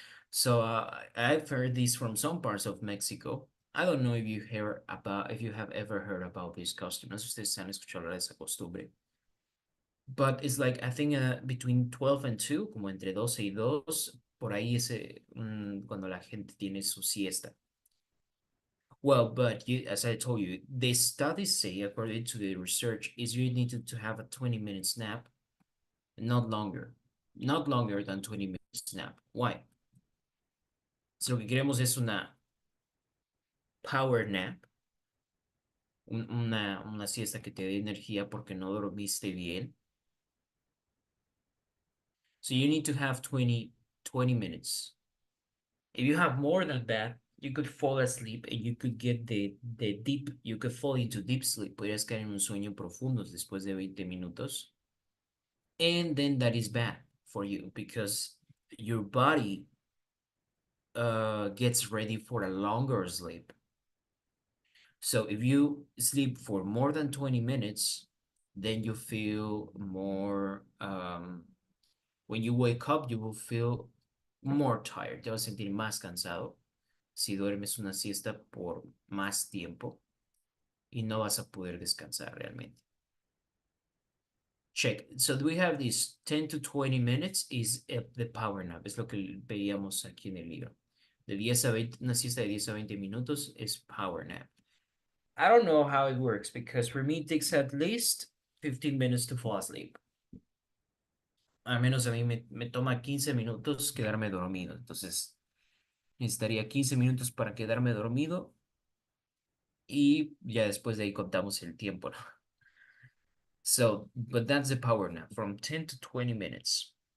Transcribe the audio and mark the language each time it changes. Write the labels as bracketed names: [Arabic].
[English] So I've heard this from some parts of Mexico. I don't know if you have ever heard about this custom. [Spanish] No sé si ustedes han escuchado hablar de esa costumbre. [English] But it's like, I think between 12 and 2, [Spanish] como entre 12 y 2, por ahí es cuando la gente tiene su siesta. [English] Well, but as I told you, the studies say, according to the research, is you need to have a 20-minute nap, not longer. Not longer than 20 minutes nap. Why? [Spanish] So lo que queremos es una power nap, una siesta que te dé energía porque no dormiste bien. [English] So you need to have 20 minutes. If you have more than that, you could fall asleep and you could get you could fall into deep sleep. [Spanish] Podrías caer en un sueño profundo después de 20 minutos. [English] And then that is bad for you because your body gets ready for a longer sleep. So if you sleep for more than 20 minutes, then you feel more, when you wake up, you will feel more tired. [Spanish] Te vas a sentir más cansado si duermes una siesta por más tiempo y no vas a poder descansar realmente. [English] Check. So do we have this 10 to 20 minutes is the power nap. [Spanish] Es lo que veíamos aquí en el libro. De 10 a 20, una siesta de 10 a 20 minutos es power nap. [English] I don't know how it works because for me it takes at least 15 minutes to fall asleep. [Spanish] Al menos a mí me toma 15 minutos quedarme dormido. Entonces, necesitaría 15 minutos para quedarme dormido y ya después de ahí contamos el tiempo, ¿no? [English] So, but that's the power nap from 10 to 20 minutes.